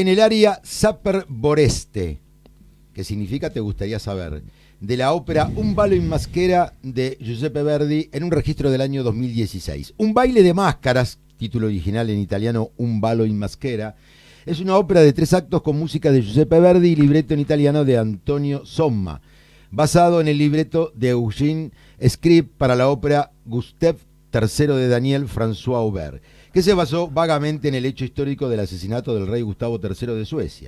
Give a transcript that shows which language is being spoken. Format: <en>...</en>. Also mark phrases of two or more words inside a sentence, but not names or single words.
<es>el aria Saper Voreste, que significa te gustaría saber, de la ópera Un ballo in maschera de Giuseppe Verdi en un registro del año 2016. Un baile de máscaras, título original en italiano Un ballo in maschera, es una ópera de 3 actos con música de Giuseppe Verdi y libreto en italiano de Antonio Somma, basado en el libreto de Eugène Scribe para la ópera Gustave III de Daniel François Aubert, que se basó vagamente en el hecho histórico del asesinato del rey Gustavo III de Suecia.</es>